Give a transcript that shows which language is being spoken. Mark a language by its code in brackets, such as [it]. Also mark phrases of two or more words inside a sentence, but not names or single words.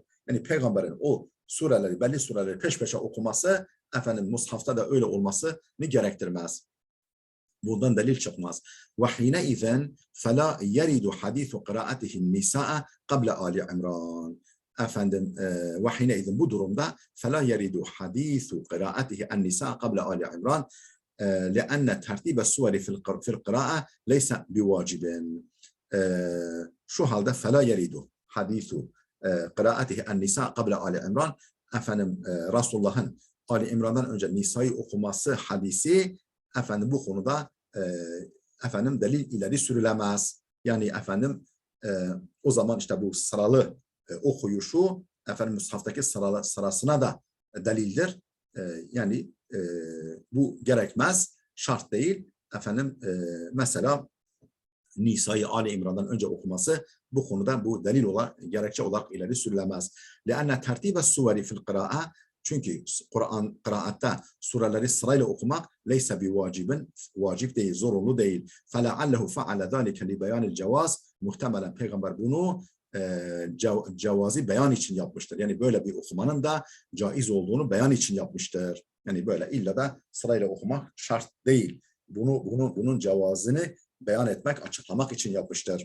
[tr] Yani peygamberin o sureleri, belli sureleri peş peşe okuması efendim mushafta da öyle olmasını gerektirmez. Bundan delil çıkmaz. [ar] وحينئذ فلا يريد حديث قراءتهن النساء قبل آل عمران. Efendim وحينئذ [tr] bu durumda [ar] فلا يريد حديث قراءته النساء قبل آل عمران. لأن ترتيب السور في القراءة ليس بواجب. [tr] Şu halde [ar] فلا يريد حديث قراءته النساء قبل آل İmran. [tr] Efendim Resulullah'ın Ali İmran'dan önce Nisa'yı okuması hadisi efendim bu konuda efendim delil ileri sürülemez. Yani efendim o zaman işte bu sıralı okuyuşu efendim mushaftaki sırasına da delildir. Yani bu gerekmez, şart değil. Efendim mesela Nisa'yı Ali İmran'dan önce okuması bu konuda bu delil olarak, gerekçe olarak ileri sürülemez. [ar] لأن ترتيب السور في القراءة, [tr] çünkü Kur'an kıraatta sureleri sırayla okumak [ar] ليس بواجب, [tr] vacip değil, zorunlu değil. [ar] فَلَعَلَّهُ فَعَلَ ذَٰلِكَ لِبَيَانِ الْجَوَازِ, [tr] muhtemelen Peygamber bunu cevazi beyan için yapmıştır. Yani böyle bir okumanın da caiz olduğunu beyan için yapmıştır. Yani böyle illa da sırayla okumak şart değil. Bunun cevazını beyan etmek, açıklamak için yapmıştır.